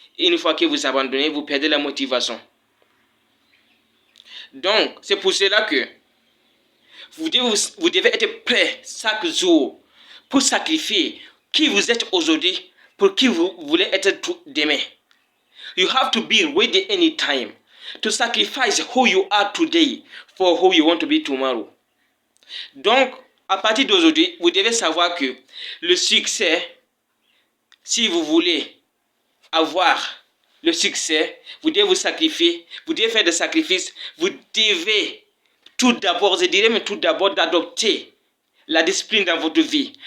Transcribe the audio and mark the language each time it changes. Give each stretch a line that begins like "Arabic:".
French: Et une fois que vous abandonnez, vous perdez la motivation. Donc, c'est pour cela que vous devez être prêt chaque jour pour sacrifier qui vous êtes aujourd'hui pour qui vous voulez être demain.
English: You have to be ready anytime to sacrifice who you are today for who you want to be tomorrow.
French: Donc, à partir d'aujourd'hui, vous devez savoir que le succès, si vous voulez avoir le succès, vous devez vous sacrifier, vous devez faire des sacrifices, vous devez tout d'abord, je dirais même tout d'abord d'adopter la discipline dans votre vie.